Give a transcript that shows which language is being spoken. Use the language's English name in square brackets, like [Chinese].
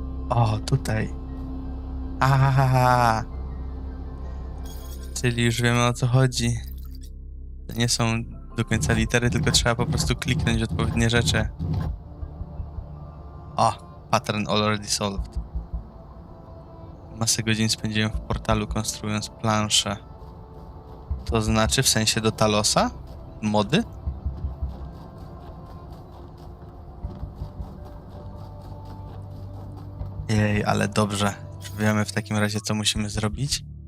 [Polish] O, tutaj. Aha. Czyli już wiemy, o co chodzi. To nie są do końca litery, tylko trzeba po prostu kliknąć w odpowiednie rzeczy. [English] O, pattern already solved. [Polish] Masę godzin spędziłem w portalu, konstruując planszę. To znaczy w sensie do Talosa? Mody? Jej, ale dobrze. Już wiemy w takim razie, co musimy zrobić.